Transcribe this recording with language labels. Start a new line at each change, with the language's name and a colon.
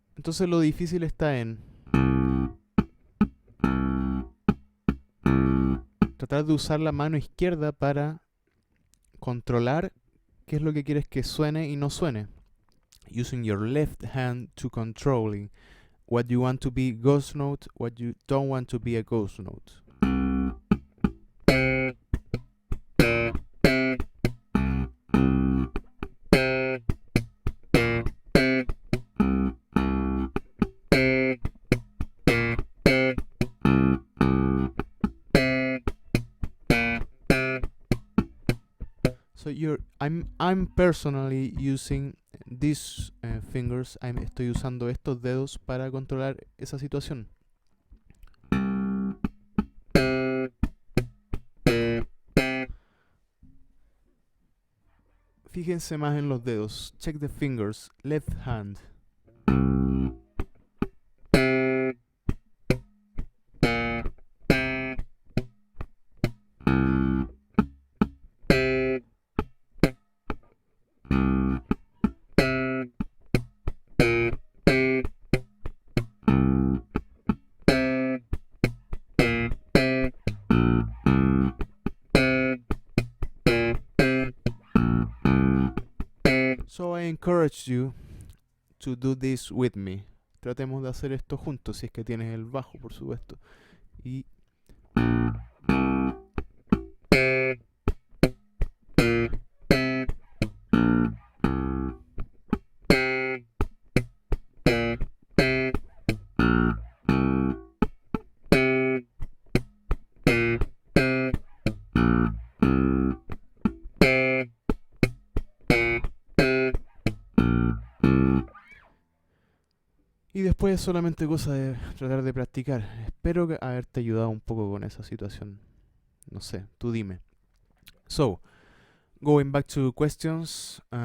Spanish: Entonces lo difícil está en tratar de usar la mano izquierda para controlar qué es lo que quieres que suene y no suene.
English: Using your left hand to controlling what you want to be ghost note, what you don't want to be a ghost note. So I'm personally using these fingers.
Spanish: Estoy usando estos dedos para controlar esa situación. Fíjense más en los dedos.
English: Check the fingers. Left hand. So I encourage you to do this with me.
Spanish: Tratemos de hacer esto juntos, si es que tienes el bajo, por supuesto. Y después es solamente cosa de tratar de practicar. Espero haberte ayudado un poco con esa situación. No sé, tú dime.
English: So, going back to questions.